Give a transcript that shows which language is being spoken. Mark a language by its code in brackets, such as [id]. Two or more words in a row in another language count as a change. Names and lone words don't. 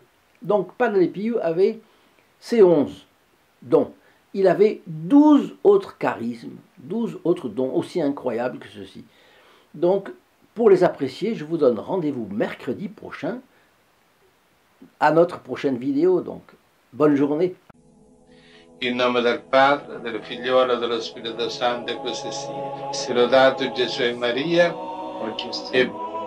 [fr] Donc Padre Pio avait ces 11 dons. Il avait 12 autres charismes, 12 autres dons aussi incroyables que ceux-ci. Donc, pour les apprécier, je vous donne rendez-vous mercredi prochain à notre prochaine vidéo. Donc, bonne journée. [it] In nome del Padre, del Figliolo e dello Spirito Santo, e così sia. Sia lodato Gesù e Maria, e